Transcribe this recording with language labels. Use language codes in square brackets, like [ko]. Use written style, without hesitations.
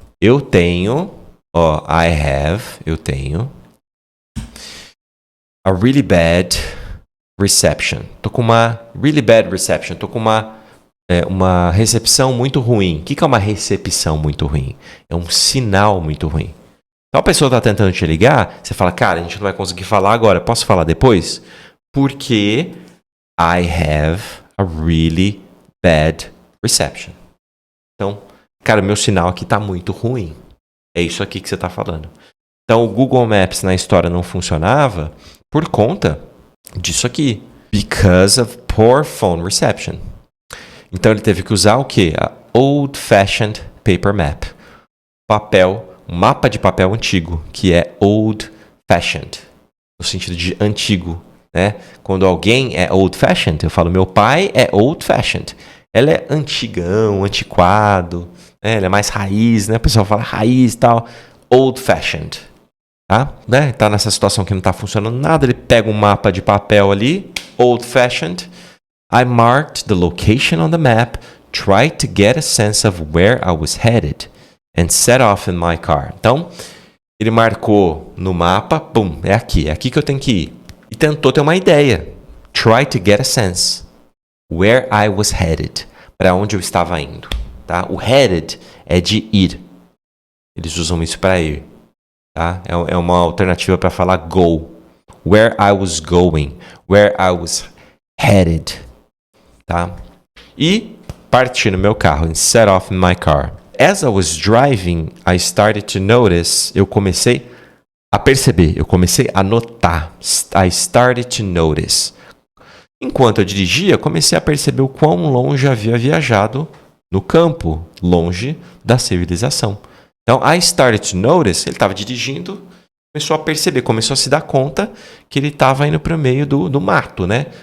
[pt] Eu tenho [en] a really bad reception. [pt] Tô com uma [en] really bad reception. [pt] Tô com uma recepção muito ruim. O que é uma recepção muito ruim? É um sinal muito ruim. Então a pessoa está tentando te ligar, você fala, cara, a gente não vai conseguir falar agora, posso falar depois? [en] Porque I have a really bad reception. [pt] Então, cara, meu sinal aqui está muito ruim. É isso aqui que você está falando. Então o Google Maps na história não funcionava por conta disso aqui. [en] Because of poor phone reception. [pt] Então ele teve que usar o quê? [en] A old-fashioned paper map. [pt] Um mapa de papel antigo, que é old-fashioned, no sentido de antigo, né? Quando alguém é old-fashioned, eu falo, meu pai é old-fashioned. Ela é antigão, antiquado, né? Ela é mais raiz, né? O pessoal fala raiz e tal. Old-fashioned. Tá? Né? Tá nessa situação que não está funcionando nada, ele pega um mapa de papel ali, old-fashioned. [en] I marked the location on the map, tried to get a sense of where I was headed, and set off in my car. [pt] Então, ele marcou no mapa, pum, é aqui que eu tenho que ir. E tentou ter uma ideia. [en] Try to get a sense where I was headed, [pt] para onde eu estava indo. Tá? O headed é de ir. Eles usam isso para ir. Tá? É uma alternativa para falar go. [en] Where I was going, where I was headed. Tá? [pt] E parti no meu carro, [en] and set off in my car. As I was driving, I started to notice, [pt] eu comecei a perceber, eu comecei a notar. [en] I started to notice. [pt] Enquanto eu dirigia, comecei a perceber o quão longe havia viajado no campo, longe da civilização. Então, [en] I started to notice, [pt] ele estava dirigindo, começou a perceber, começou a se dar conta que ele estava indo para o meio do mato, né?